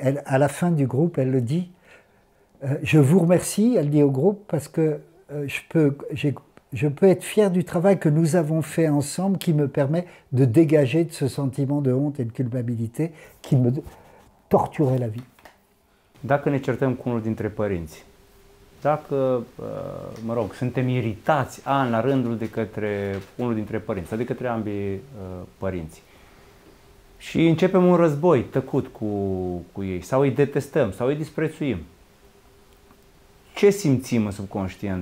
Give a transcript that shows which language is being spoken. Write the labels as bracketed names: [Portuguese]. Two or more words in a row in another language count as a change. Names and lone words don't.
[French] Elle, à la fin du groupe, elle le dit. Je vous remercie, elle dit au groupe, parce que je peux être fière du travail que nous avons fait ensemble qui me permet de dégager de ce sentiment de honte et de culpabilité qui me torturait la vie. [Romanian] Dacă ne certăm cu unul dintre părinți, dacă, mă rog, suntem iritați an la rândul de către unul dintre părinți sau de către ambii părinți și începem un război tăcut cu ei sau îi detestăm sau îi disprețuim, ce simțim în subconștient?